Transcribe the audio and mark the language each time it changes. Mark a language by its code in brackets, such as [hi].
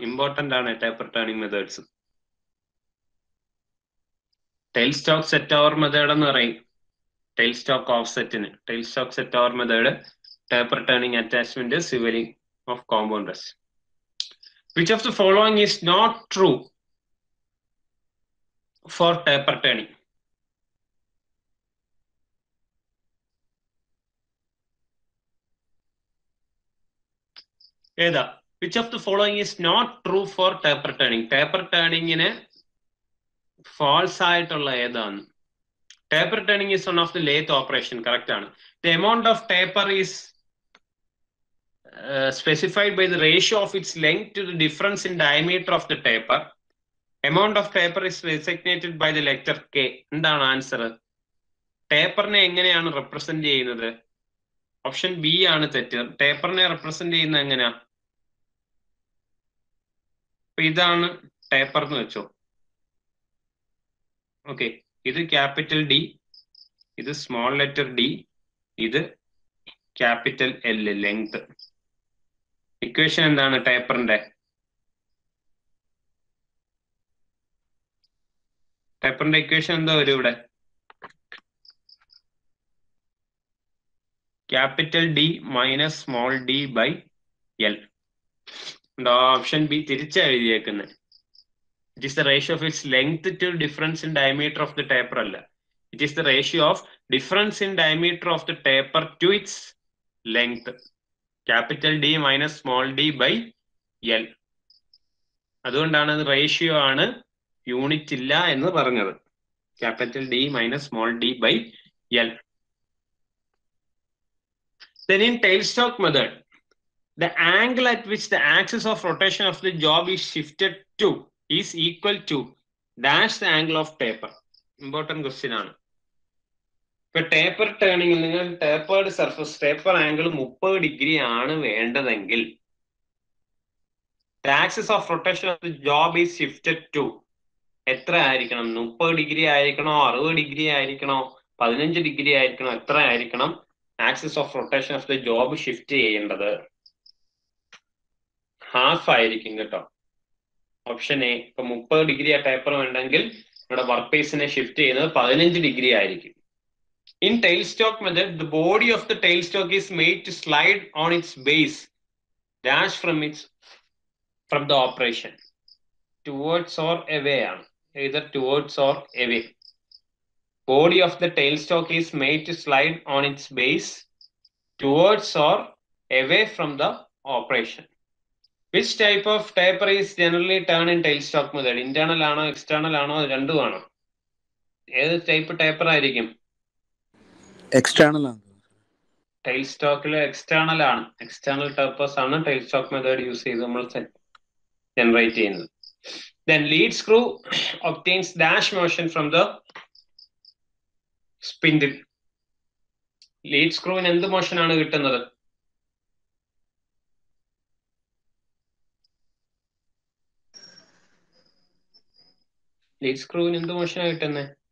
[ml] Important ആണ് taper turning methods. Tail stock set over method എന്ന് പറയും tail stock ഓഫ്സെറ്റിന്. [en] Tail stock set over method, taper turning attachment, swivelling of compound rest. Which of the following is not true for taper turning? ഏതാ? Which of the following is not true for taper turning? [ml] Taper turning-ന് false ആയിട്ടുള്ള ഏതാണ്? [en] Taper turning is one of the lathe operation. Correct ആണ്. The amount of taper is specified by the ratio of its length to the difference in diameter of the taper. Amount of taper is designated by the letter K. [ml] എന്താണ് answer? ടേപ്പറിനെ എങ്ങനെയാണ് represent ചെയ്യുന്നത്? Option B ആണ് തെറ്റ്. ടേപ്പറിനെ represent ചെയ്യുന്നത് എങ്ങനെയാ? ഇതാണ് taper എന്ന് വെച്ചോ. ഓക്കെ, ഇത് ക്യാപിറ്റൽ ഡി, ഇത് സ്മോൾ ലെറ്റർ ഡി, ഇത് ക്യാപിറ്റൽ എൽ, ലെങ്ത്. ഇക്വേഷൻ എന്താണ് ടേപ്പറിന്റെ? ടേപ്പറിന്റെ ഇക്വേഷൻ എന്താ വരും ഇവിടെ? [en] Capital D minus small d by L. [ml] Option B തിരിച്ചാ എഴുതിയേക്കുന്നത്. [en] It is the ratio of its length to difference in diameter of the taper അല്ല. It is the ratio of difference in diameter of the taper to its length. Capital D minus small d by L. [ml] അതുകൊണ്ടാണ് അത് ratio ആണ്, unit ഇല്ല എന്ന് പറഞ്ഞത്. [en] Capital D minus small d by L. Then in tailstock method, the angle at which the axis of rotation of the job is shifted to is equal to dash the angle of taper. Important question ആണ്. [ml] ഇപ്പൊ taper ടേണിംഗിൽ നിങ്ങൾ tapered surface taper angle 30 degree ആണ് വേണ്ടതെങ്കിൽ [en] the axis of rotation of the job is shifted to [ml] എത്ര ആയിരിക്കണം? 30 degree ആയിരിക്കണോ, 60 degree ആയിരിക്കണോ, 15 degree ആയിരിക്കണോ, എത്ര ആയിരിക്കണം [en] axis of rotation of the job [ml] shift ചെയ്യേണ്ടത്? ഹാഫ് ആയിരിക്കും കേട്ടോ. Option A. ഇപ്പൊ 30 ഡിഗ്രി ആ ടേപ്പർ വേണ്ടെങ്കിൽ നമ്മുടെ വർക്ക് പീസിനെ ഷിഫ്റ്റ് ചെയ്യുന്നത് 15 ഡിഗ്രി ആയിരിക്കും. [en] In tailstock method, the body of the tailstock is made to slide on its base dash from the operation towards or away, either towards or away. Body of the tailstock is made to slide on its base towards or away from the operation. Which type of taper is generally turned in tailstock method? [ml] Internal ആണോ external ആണോ രണ്ടും ആണോ? ഏത് type taper ആയിരിക്കും? External ആണ്. ടൈൽസ്റ്റോക്കിൽ external ആണ്. External tapers ആണ് ടൈൽസ്റ്റോക്ക് method use ചെയ്ത് നമ്മൾ ജനറേറ്റ് ചെയ്യുന്നത്. [en] Then lead screw obtains dash motion from the spindle. [ml] Lead സ്ക്രൂവിന് എന്ത് മോഷൻ ആണ് കിട്ടുന്നത്? ലീഡ് സ്ക്രൂവിന് എന്ത് മോഷനാണ് കിട്ടുന്നത്?